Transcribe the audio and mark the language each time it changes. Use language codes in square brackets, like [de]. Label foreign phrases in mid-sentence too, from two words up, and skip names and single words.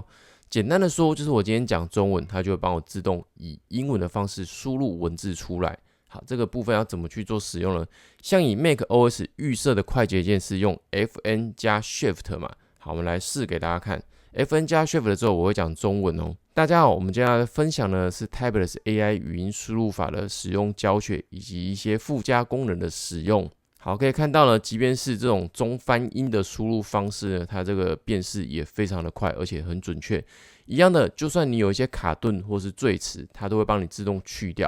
[zh] 簡單的說，就是我今天講中文，它就會幫我自動以英文的方式輸入文字出來。好，這個部分要怎麼去做使用呢？像以 macOS 預設的快捷鍵是用 FN 加 Shift 嘛。好，我們來試給大家看。FN 加 Shift 之後，我會講中文哦。大家好，我們接下來分享的是 Tablets AI 語音輸入法的使用教學，以及一些附加功能的使用。好，可以看到呢，即便是這種中翻英的輸入方式呢，它這個辨識也非常的快，而且很準確。一樣的，就算你有一些卡頓或是贅詞，它都會幫你自動去掉。